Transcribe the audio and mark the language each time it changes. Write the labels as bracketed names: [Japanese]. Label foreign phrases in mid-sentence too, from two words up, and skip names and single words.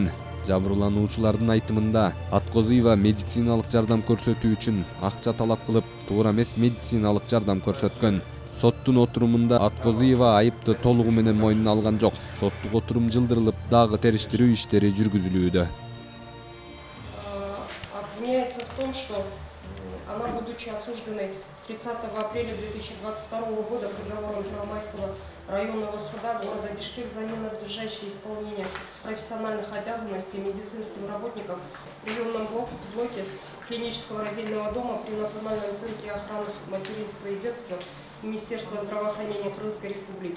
[Kyrgyz] Жабырлануучулардын айтымында Аткозуева медициналык жардам көрсөтүү үчүн акча талап кылып, туура эмес медициналык жардам көрсөткөн. Соттун отурумунда Аткозуева айыпты толугу менен мойнуна алган жок. Соттук отурум жылдырылып, дагы териштирүү иштери жүргүзүлүүдө. [Russian] Обвиняется в том, что она, будучи осужденной 30 апреля 2022 года приговором Первомайского районного суда города Бишкек за ненадлежащее исполнение профессиональных обязанностей медицинским работникам в приемном блоке клинического родильного дома при Национальном центре охраны материнства и детства Министерства здравоохранения Крымской Республики.